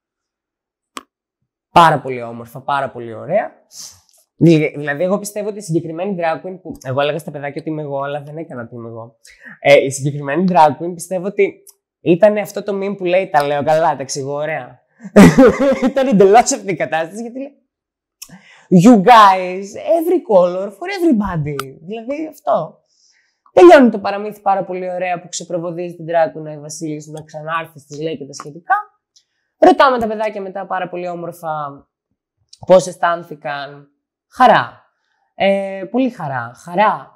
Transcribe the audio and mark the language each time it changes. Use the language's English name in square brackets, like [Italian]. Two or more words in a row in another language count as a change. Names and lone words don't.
[Greek] Πάρα πολύ όμορφα, πάρα πολύ ωραία. Δηλαδή, εγώ πιστεύω ότι η συγκεκριμένη [English] drag queen [Greek] που. Εγώ έλεγα στα παιδάκια ότι είμαι εγώ, αλλά δεν έκανα ότι είμαι εγώ. Η συγκεκριμένη [English] drag queen [Greek] πιστεύω ότι ήταν αυτό το meme που λέει τα λέω καλά, τα εξηγώ ωραία. Ήταν εντελώς αυτή η κατάσταση, γιατί λέει [English] You guys, every color for everybody. [Greek] Δηλαδή αυτό. Τελειώνει το παραμύθι πάρα πολύ ωραία που ξεπροβοδίζει την [English] drag queen [Greek] η Βασίλης να ξανάρθει στις λέει και τα σχετικά. Ρωτάμε τα παιδάκια μετά πάρα πολύ όμορφα πώς αισθάνθηκαν. Χαρά. Πολύ χαρά. Χαρά.